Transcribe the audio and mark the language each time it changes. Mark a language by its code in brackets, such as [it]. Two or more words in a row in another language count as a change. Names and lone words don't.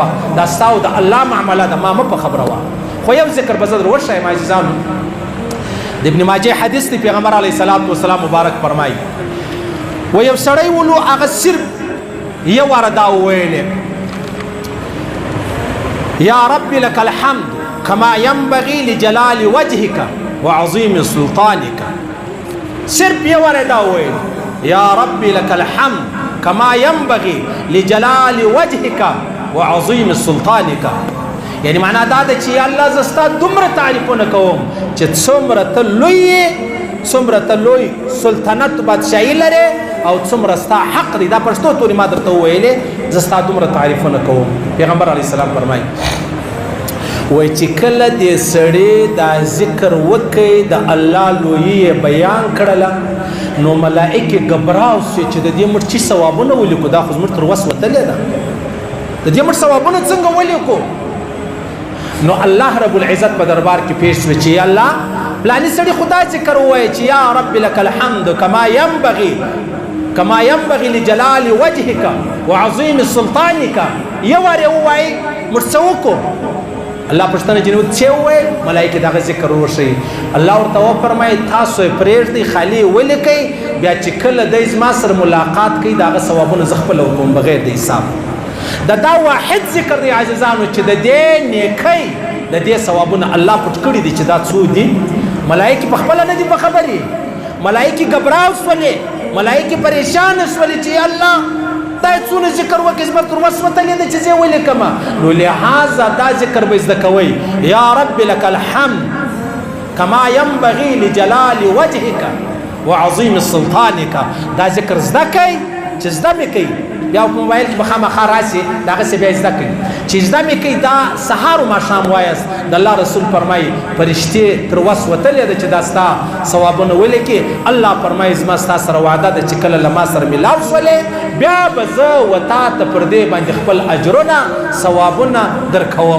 [ps] دا ستا او د الله معامله ده، ما مه په خبره وه. خو یو ذکر به زه در وښیم عزیزانو. د ابن ماجه حدیث دی، پیغمبر [ar] علیه الصلاة والسلام [ps] مبارک فرمایي و یو سړی ولو هغه صرف یو واره دا وویلې [ar] یا رب لك الحمد كما ينبغي لجلال وجهك وعظيم سلطانك. [ps] صرف یو واره دا وویل [ar] یا رب لك الحمد كما ينبغي لجلال وجهك وعظيم سلطانك. [ps] یعنی معنا دا ده چې الله زستا دومره تعریفونه کوم چې څومره ته لوی سلطنت بادشاهي لرې او څومره ستا حق دی. دا پښتو تورې ما درته وویلې، زستا دومره تعریفونه کوم. پیغمبر [ar] علیه السلام [ps] فرمایي وای چې کله دې سړی دا ذکر وکړي، د الله لویي بیان کړله، نو ملائکې ګبراو سي چې د دې مړ چې ثوابونه ولیکو. دا خو زموږ تر وس وتلې ده، د دې مړ ثوابونه څنګه ولیکو؟ نو الله [ar] رب العزت [ps] په دربار کې پیش شو چې الله پلاني سړي خدا ذکر ووایي چې [ar] یا رب لك الحمد كما ينبغي لجلال وجهك وعظيم سلطانك. [ps] یو وارې ووایي موږ څه وکړو؟ الله پښتنه جنوب چې وویل، ملائکې دغه ذکر وشي. الله ورته وفرمایي تاسو یې پرېږدئ، خالي ولیکئ، بیا چې کله دی زما سره ملاقات کوي د هغه ثوابونه زه خپله وکړم بغیر د حساب. دا واحد ذکر دی عزیزانو چې د دې نیکۍ د دې ثوابونه الله پټ کړي دي. چې دا څو دي؟ ملائکې په خپله نه دي په خبرې، ملائکې ګبراو شولې، ملائکې پریشانه شولې چې الله دا څونه ذکر وکړي، زما تر وس وتلې ده چې زه یې ولیکمه. نو لهذا دا ذکر به زده کوئ [ar] یا رب لك الحمد كما ينبغي لجلال وجهك وعظيم سلطانك. [ps] دا ذکر زده کوئ، چې زده مې کوي بیا په موبایل کې به خامخا راسي، دغسې بیا زده کوي. چې زده مې کوي دا سهار و ماښام وایاست. د الله رسول فرمایي فرشتې تر وس وتلې ده چې دا ستا ثوابونه ولیکي. الله فرمایي زما ستا سره وعده ده چې کله له ما سره ملاو شولې، بیا به زه و تا ته پر دې باندې خپل اجرونه ثوابونه درکوم.